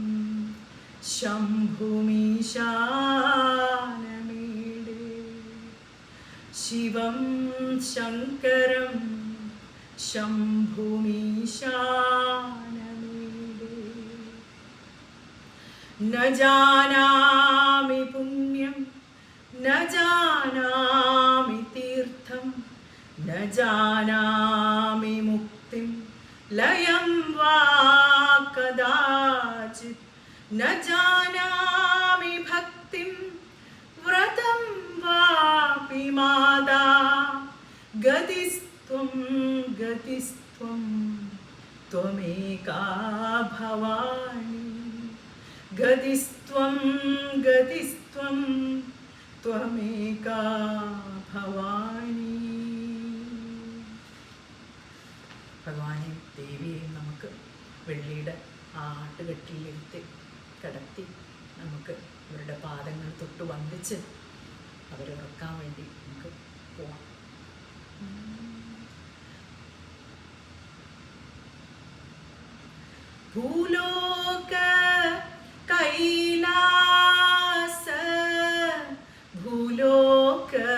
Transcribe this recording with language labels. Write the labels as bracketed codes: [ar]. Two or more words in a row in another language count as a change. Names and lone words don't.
[sa] ശംഭുമീശാനമീഡേ ശിവം ശങ്കരം ശംഭുമീശാനമീഡേ ന ജാനാമി പുണ്യം ന ജാനാമി തീർത്ഥം ന ജാനാമി മുക്തിം ലയം വാ കദാചിത് न जानामि भक्तिं व्रतं वापि मादा गतिस्त्वं त्वमेका भवानी गतिस्त्वं त्वमेका भवानी. [ml] ഭഗവാനെ ദേവിയെ നമുക്ക് വെള്ളിയുടെ ആട്ടുകെട്ടിലിരുത്തി കിടത്തി നമുക്ക് അവരുടെ പാദങ്ങൾ തൊട്ട് വന്ദിച്ച് അവരെ ഉറക്കാൻ വേണ്ടി നമുക്ക് പോവാം. ഭൂലോക കൈലാസ ഭൂലോക